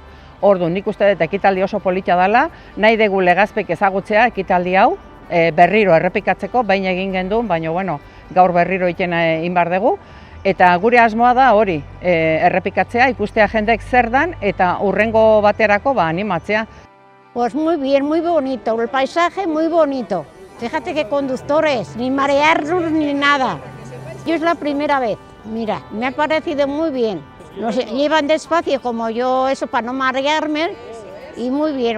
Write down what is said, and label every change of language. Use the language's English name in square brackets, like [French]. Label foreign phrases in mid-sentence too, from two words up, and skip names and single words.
[Basque] Orduan, nik uste dut ekitaldi oso polita dela, nahi dugu Legazpik ezagutzea ekitaldi hau, berriro errepikatzeko, bain egin genduen, baina gaur berriro egin behar dugu. Eta gure asmoa da hori, errepikatzea, ikustea jendek zer dan eta hurrengo baterako animatzea. [Spanish] Pues muy bien, muy bonito, el paisaje muy bonito. Fíjate que conductores, ni marearnos ni nada. Yo es la primera vez, mira, me ha parecido muy bien. Nos llevan despacio como yo, eso para no marearme, y muy bien.